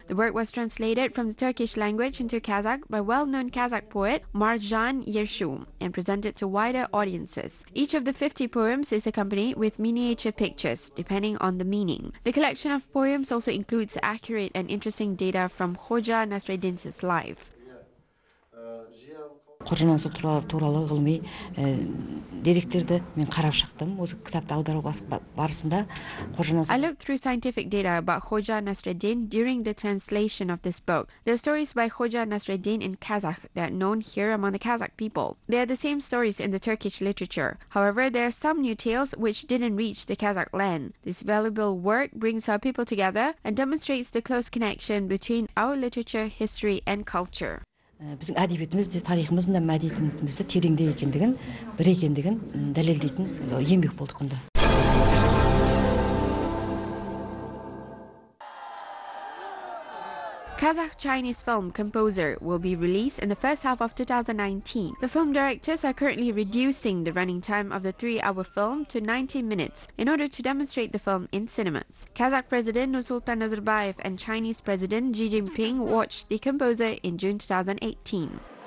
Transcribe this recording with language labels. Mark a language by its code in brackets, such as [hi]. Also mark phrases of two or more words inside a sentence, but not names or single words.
[en] The work was translated from the Turkish language into Kazakh by well-known Kazakh poet Marjan Yershu and presented to wider audiences. Each of the 50 poems is accompanied with miniature pictures, depending on the meaning. The collection of poems also includes accurate and interesting data from Khoja Nasreddin's life. [kk] Қожанасыр туралы ғылыми деректерді мен қарап шықтым. Осы кітапты аудару барысында [en] I looked through scientific data about Khoja Nasreddin during the translation of this book. There are stories by Khoja Nasreddin in Kazakh that are known here among the Kazakh people. They are the same stories in the Turkish literature. However, there are some new tales which didn't reach the Kazakh land. This valuable work brings our people together and demonstrates the close connection between our literature, history, and culture. [kk] біздің әдебиетіміз де тарихымыздың да мәдениетіміз де тереңде екендігін, бір екендігін дәлелдейтін еңбек болды құнды. [en] Kazakh-Chinese film Composer will be released in the first half of 2019. The film directors are currently reducing the running time of the 3-hour film to 90 minutes in order to demonstrate the film in cinemas. Kazakh President Nursultan Nazarbayev and Chinese President Xi Jinping watched The Composer in June 2018.